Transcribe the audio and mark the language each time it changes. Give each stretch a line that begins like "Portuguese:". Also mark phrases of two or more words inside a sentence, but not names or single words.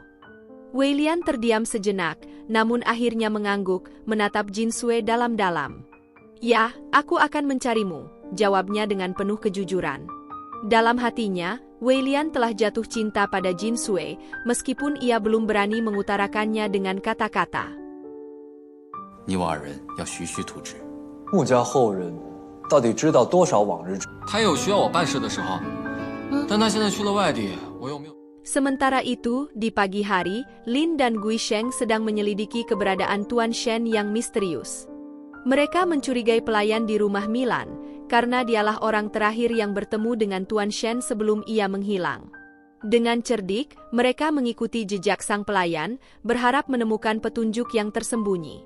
Indonesian: Wei Lian terdiam sejenak, namun akhirnya mengangguk, menatap Jin Sui dalam-dalam. "Ya, aku akan mencarimu," jawabnya dengan penuh kejujuran. Dalam hatinya, Wei Lian telah jatuh cinta pada Jin Sui, meskipun ia belum berani mengutarakannya dengan kata-kata.
Chinese: 你我二人要徐徐图之。穆家后人到底知道多少往日之？他也有需要我办事的时候，但他现在去了外地，我又没有。
Indonesian: Sementara itu, di pagi hari, Lin dan Gui Sheng sedang menyelidiki keberadaan Tuan Shen yang misterius. Mereka mencurigai pelayan di rumah Milan, karena dialah orang terakhir yang bertemu dengan Tuan Shen sebelum ia menghilang. Dengan cerdik, mereka mengikuti jejak sang pelayan, berharap menemukan petunjuk yang tersembunyi.